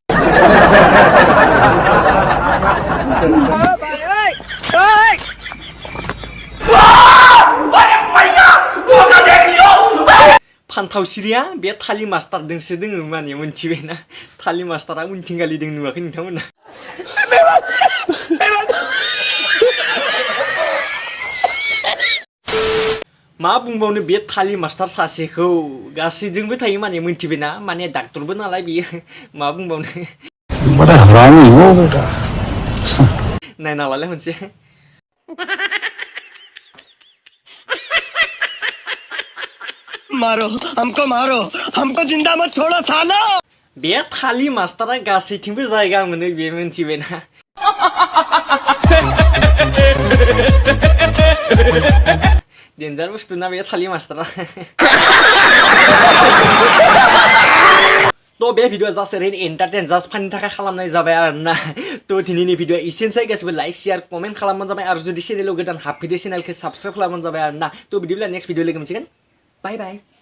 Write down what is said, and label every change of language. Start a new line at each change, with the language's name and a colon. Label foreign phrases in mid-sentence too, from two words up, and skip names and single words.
Bodo: फान्थाव सिरिया बे थालि मास्टारजोंसो दोङो माने मोनथिबायना थालि मास्टारा उनथिंगालि दों नुवाखै नोंथांमोना मा बुंबावनो बे थालि मास्टार सासेखौ गासैजोंबो थायो माने मोनथिबायना माने डाक्टरबो नालाय बियो मा बुंबावनो
Hindi: बड़ा हरामी हो बेटा
Bodo: नायना लालाय मोनसे
Hindi: मारो हमको जिंदा मत छोड़ो सालो
Bodo: बे थालि मास्टारा गासैथिंबो जायगा मोनो बे मोनथिबायना डेन्जार बुस्थु ना बे थालि मास्टारा तो बे भिडियोआ जास्ट ओरैनो एन्टारटेन जास्ट फाननि थाखाय खालामनाय जाबाय आरोना तो दिनैनि भिडियोआ एसेनोसै गासिबो
English: like share comment
Bodo: खालामबानो जाबाय आरो जुदि चेनेलाव गोदान हाबफैदो चेनेलखौ साबस्क्राइब खालामबानो जाबाय आरोना तो बिदिब्ला
English: next video
Bodo: लोगो मोनसिगोन
English: bye bye